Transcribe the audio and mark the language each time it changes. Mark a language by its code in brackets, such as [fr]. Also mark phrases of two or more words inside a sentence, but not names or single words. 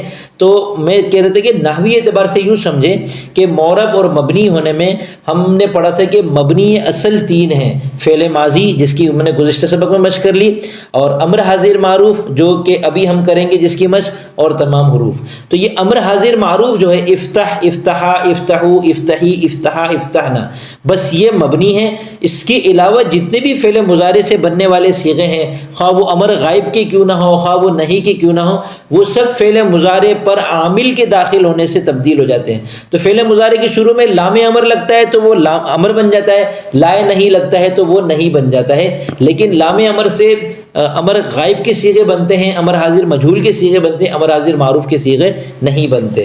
[ur] تو میں کہہ رہے تھے کہ نحوی اعتبار سے یوں سمجھیں کہ معرب اور مبنی ہونے میں ہم نے پڑھا تھا کہ مبنی اصل 3 ہیں، فعل ماضی جس کی ہم نے گزشتہ سبق میں مشق کر لی، اور امر حاضر معروف جو کہ ابھی ہم کریں گے جس کی مشق، اور تمام حروف۔ تو یہ امر حاضر معروف جو ہے [ar] افتح، افتحا، افتحو، افتحی، افتحا، افتحنا، [ur] بس یہ مبنی ہے۔ اس کے علاوہ جتنے بھی فعل مضارع سے بننے والے صیغے ہیں، خواہ وہ امر غائب کے کیوں نہ ہو، خواہ وہ نہیں کے کیوں نہ ہو، وہ سب فعل مضارع پر عامل کے داخل ہونے سے تبدیل ہو جاتے ہیں۔ تو فعل مضارع کے شروع میں لام امر لگتا ہے تو وہ لام امر بن جاتا ہے، لائے نہیں لگتا ہے تو وہ نہیں بن جاتا ہے، لیکن لام امر سے امر غائب کے صیغے بنتے ہیں، امر حاضر مجہول کے صیغے بنتے ہیں، امر حاضر معروف کے صیغے نہیں بنتے۔